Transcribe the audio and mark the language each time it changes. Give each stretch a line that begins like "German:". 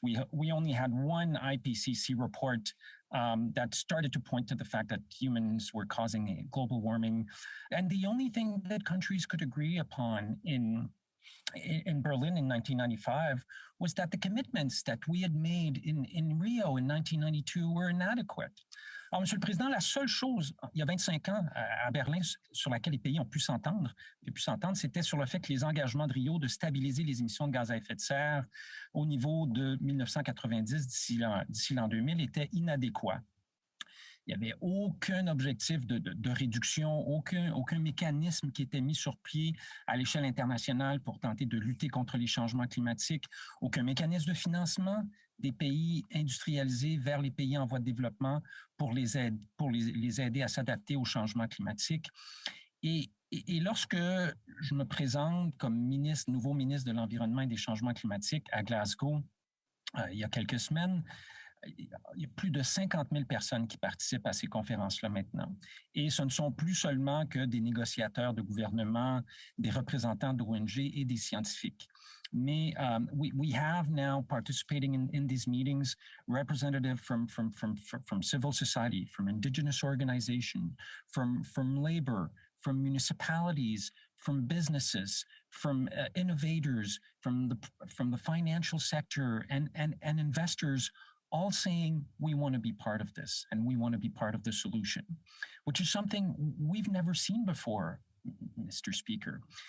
English: We only had one IPCC report that started to point to the fact that humans were causing global warming. And the only thing that countries could agree upon in Berlin in 1995 was that the commitments that we had made in Rio in 1992 were inadequate.
French: Alors, Monsieur le Président, la seule chose, il y a 25 ans à Berlin, sur laquelle les pays ont pu s'entendre, c'était sur le fait que les engagements de Rio de stabiliser les émissions de gaz à effet de serre au niveau de 1990 d'ici l'an 2000 étaient inadéquats. Il n'y avait aucun objectif de réduction, aucun mécanisme qui était mis sur pied à l'échelle internationale pour tenter de lutter contre les changements climatiques, aucun mécanisme de financement des pays industrialisés vers les pays en voie de développement pour les aider à s'adapter aux changements climatiques. Et lorsque je me présente comme nouveau ministre de l'Environnement et des Changements climatiques à Glasgow, il y a quelques semaines, il y a plus de 50 000 personnes qui participent à ces conférences-là maintenant. Et ce ne sont plus seulement que des négociateurs de gouvernement, des représentants d'ONG et des scientifiques.
English: Mais we have now participating in these meetings representatives from civil society, from indigenous organizations, from labor, from municipalities, from businesses, from innovators, from the financial sector and investors, all saying we want to be part of this and we want to be part of the solution, which is something we've never seen before, Mr. Speaker.